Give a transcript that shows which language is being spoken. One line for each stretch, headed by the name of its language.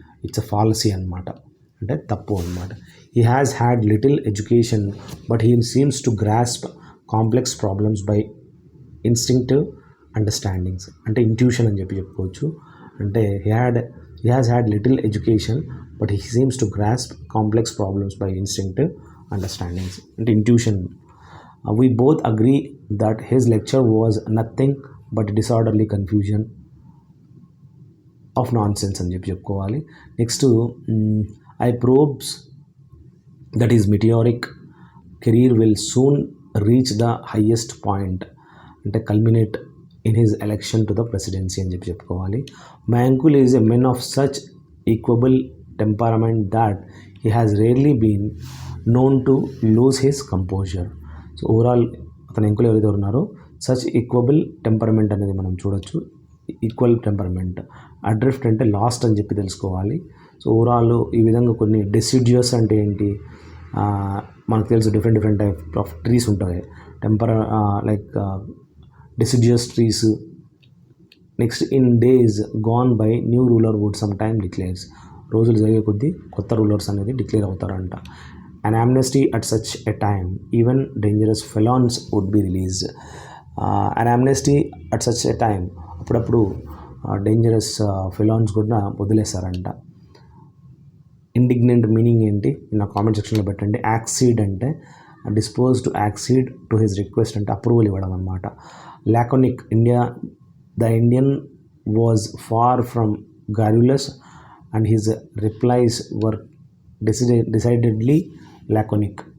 English: it's a fallacy
Telugu: అనమాట, అంటే తప్పు అనమాట.
English: he has had little education but he seems to grasp complex problems by instinctive understandings,
Telugu: అంటే intuition అని చెప్పుకోవచ్చు.
English: అంటే he has had little education but he seems to grasp complex problems by instinctive understandings, అంటే intuition. We both agree that his lecture was nothing but disorderly confusion of nonsense
Telugu: అని చెప్పుకోవాలి.
English: Next I probes that his meteoric career will soon reach the highest point, అంటే culminate in his election to the presidency అని చెప్పుకోవాలి. My uncle is a man of such equable temperament that he has rarely been known to lose his composure.
Telugu: So overall అతని ఎంకులు ఎవరైతే ఉన్నారో
English: such equable temperament
Telugu: అనేది మనం చూడొచ్చు. Equal temperament, అడ్రిఫ్ట్ అంటే last అని చెప్పి తెలుసుకోవాలి. సో ఓవరాల్ ఈ విధంగా కొన్ని డెసిడ్యూస్ అంటే ఏంటి, మనకు తెలుసు డిఫరెంట్ టైప్ ఆఫ్ ట్రీస్ ఉంటాయి.
English: Like deciduous trees. Next in days gone by new ruler would some time declares,
Telugu: రోజులు జరిగే కొద్దీ కొత్త రూలర్స్ అనేది declare అవుతారంట.
English: An amnesty at such a time, even dangerous felons would be released. An amnesty at such a time,
Telugu: అప్పుడప్పుడు dangerous ఫెలాన్స్ కూడా వదిలేస్తారంట. Indignant meaning ఏంటి నా comment సెక్షన్లో పెట్టండి. యాక్సీడ్ అంటే dispose to యాక్సీడ్ to his request అంటే అప్రూవల్ ఇవ్వడం అనమాట.
English: Laconic, the Indian was far from garrulous and his replies were decidedly laconic.